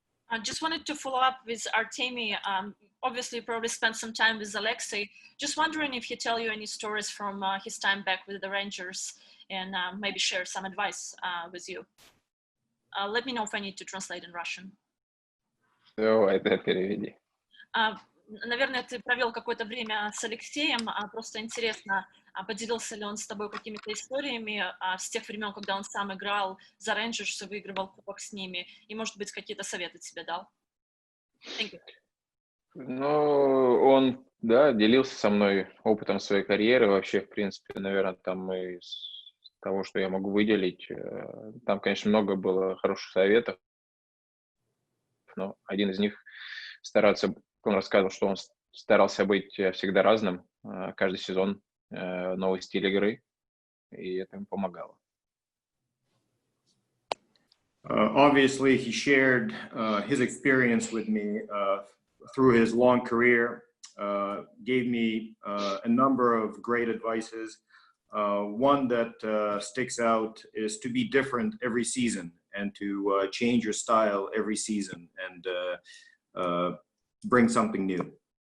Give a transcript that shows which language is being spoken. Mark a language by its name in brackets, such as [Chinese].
[English] I just wanted to follow up with Artemi. Obviously, you probably spent some time with Alexei. Just wondering if he tell you any stories from his time back with the Rangers, and maybe share some advice with you. Let me know if I need to translate in Russian. [Russian] Давай, да, переведи. Наверное, ты провел какое-то время с Алексеем. Просто интересно, поделился ли он с тобой какими-то историями с тех времен, когда он сам играл за Рейнджерс и выигрывал кубок с ними, и, может быть, какие-то советы тебе дал? [English] Thank you. [Russian] Он, да, делился со мной опытом своей карьеры. Вообще, в принципе, наверное, там из того, что я могу выделить, там, конечно, много было хороших советов, но один из них он рассказывал, что он старался быть всегда разным, каждый сезон новый стиль игры, и это ему помогало. [English] Obviously, he shared his experience with me through his long career, gave me a number of great advices. One that sticks out is to be different every season and to change your style every season and bring something new.